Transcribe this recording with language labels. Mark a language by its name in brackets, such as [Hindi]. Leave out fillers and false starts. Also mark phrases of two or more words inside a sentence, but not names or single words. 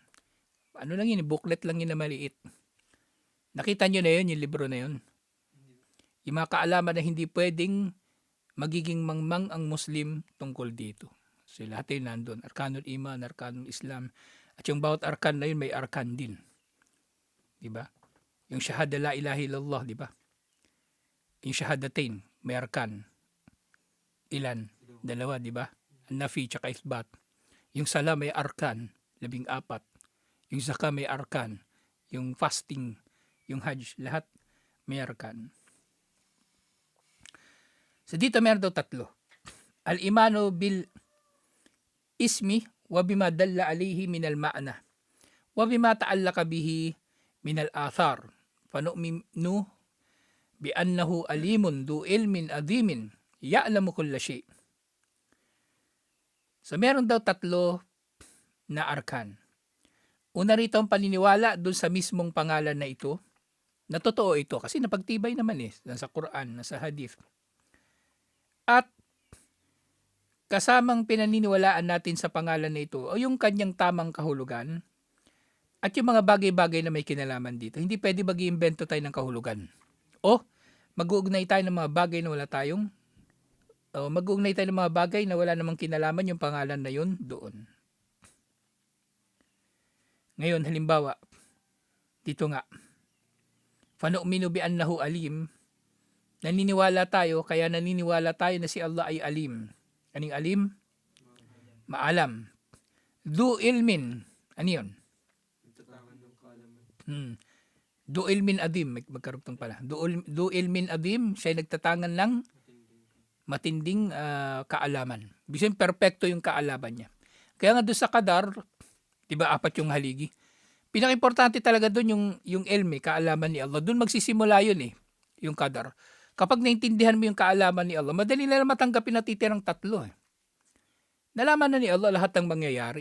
[Filipino] Lang yun, booklet lang yun na maliit. Nakita nyo na yun, yung libro na yun. Yung mga kaalaman na hindi pwedeng magiging mangmang ang Muslim tungkol dito. So lahat yun nandun. [Arabic] أركان الإيمان، أركان الإسلام. [Filipino] At yung bawat arkan na yun, may arkan din. Diba? Yung shahada [Arabic] لا إله إلا الله, [Filipino] diba? Yung shahadatain, may arkan. Ilan? 2, diba? Nafi tsaka isbat. Yung sala may arkan, 14. Yung zakah may arkan. Yung fasting, yung hajj, lahat may arkan. So dito meron daw tatlo. [Arabic] الإيمان بالاسم وبما دل عليه من المعنى وبما تعلق به من الأثر. فنؤمن بأنه عليم ذو علم عظيم يعلم كل شيء. [Filipino] So meron daw tatlo na arkan. Una rito ang paniniwala dun sa mismong pangalan na ito, na totoo ito kasi napagtibay naman nasa Quran, nasa Hadith. At kasamang pinaniniwalaan natin sa pangalan na ito o yung kanyang tamang kahulugan at yung mga bagay-bagay na may kinalaman dito. Hindi pwede mag-iimbento tayo ng kahulugan. O mag-uugnay tayo ng mga bagay na wala tayong mag-uugnay tayo ng mga bagay na wala namang kinalaman yung pangalan na yun doon. Ngayon, halimbawa, dito nga, [Arabic] فنؤمن بأنه عليم, [Filipino] naniniwala tayo, kaya naniniwala tayo na si Allah ay alim. Aning alim? Maalam. [Arabic] ذو علم, [Filipino] ano yun? [Arabic] ذو علم عظيم, [Filipino] magkarugtong pala. [Arabic] ذو علم عظيم, [Filipino] siya nagtatangan ng matinding kaalaman. Bisin perpekto yung kaalaman niya. Kaya nga doon sa Qadar, diba 4 yung haligi? Pinaka-importante talaga doon yung ilmi, kaalaman ni Allah. Doon magsisimula yun yung Qadar. Kapag naintindihan mo yung kaalaman ni Allah, madali na matanggapin na titirang 3 Nalaman na ni Allah lahat ng mangyayari.